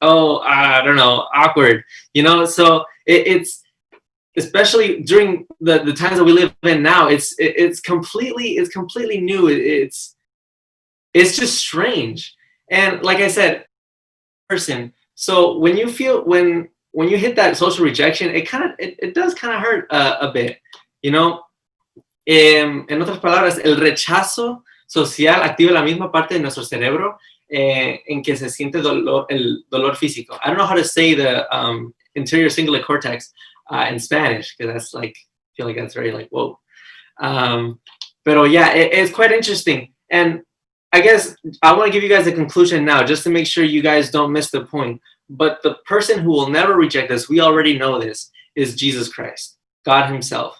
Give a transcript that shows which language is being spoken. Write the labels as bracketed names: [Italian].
[English] Oh, I don't know, awkward, you know. So it's especially during the times that we live in now, it's completely new. It's just strange. And like I said, person. So when you feel when you hit that social rejection, it does kind of hurt a bit, you know. [Spanish] En otras palabras, el rechazo social activa la misma parte de nuestro cerebro en que se siente el dolor físico. [English] I don't know how to say the anterior cingulate cortex in Spanish, because that's like, I feel like that's very like, whoa. But yeah, it's quite interesting. And I guess I want to give you guys a conclusion now, just to make sure you guys don't miss the point. But the person who will never reject us, we already know this, is Jesus Christ, God himself.